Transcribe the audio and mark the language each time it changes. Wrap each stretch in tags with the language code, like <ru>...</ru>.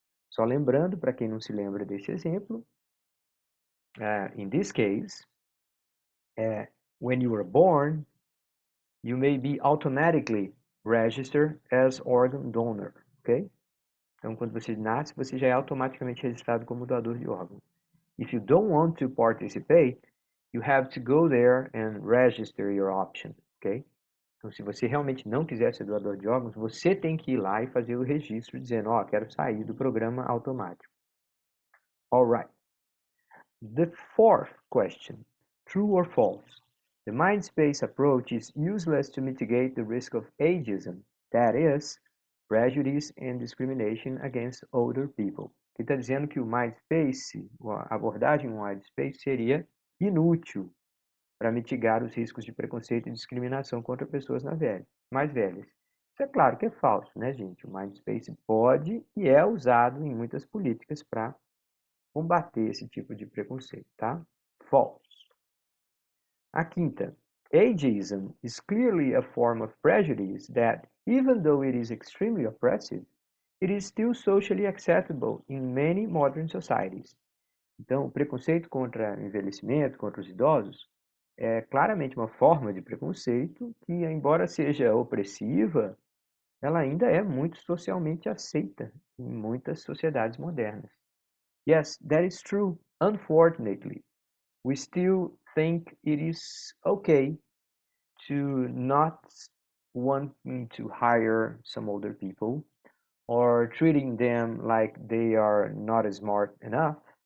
<pt>Só lembrando, para quem não se lembra desse exemplo,</pt> <en>in this case, when you were born, you may be automatically registered as organ donor, ok?</en> <pt>Então, quando você nasce, você já é automaticamente registrado como doador de órgãos.</pt> <en>If you don't want to participate, you have to go there and register your option, ok?</en> <pt>Então, se você realmente não quiser ser doador de órgãos, você tem que ir lá e fazer o registro dizendo, ó, quero sair do programa automático.</pt> <en>All right. The fourth question, true or false? The mind-space approach is useless to mitigate the risk of ageism, that is, prejudice and discrimination against older people.</en> <pt>Ele está dizendo que o mind-space, a abordagem mind-space seria inútil para mitigar os riscos de preconceito e discriminação contra pessoas mais velhas. Isso é claro que é falso, né, gente? O mind-space pode e é usado em muitas políticas para combater esse tipo de preconceito, tá?</pt> <en>False.</en> <pt>A quinta,</pt> <en>ageism is clearly a form of prejudice that, even though it is extremely oppressive, it is still socially acceptable in many modern societies.</en> <pt>Então, o preconceito contra o envelhecimento, contra os idosos, é claramente uma forma de preconceito que, embora seja opressiva, ela ainda é muito socialmente aceita em muitas sociedades modernas.</pt> <en>Yes, that is true. Unfortunately, we still think it is okay to not wanting to hire some older people or treating them like they are not smart enough.</en>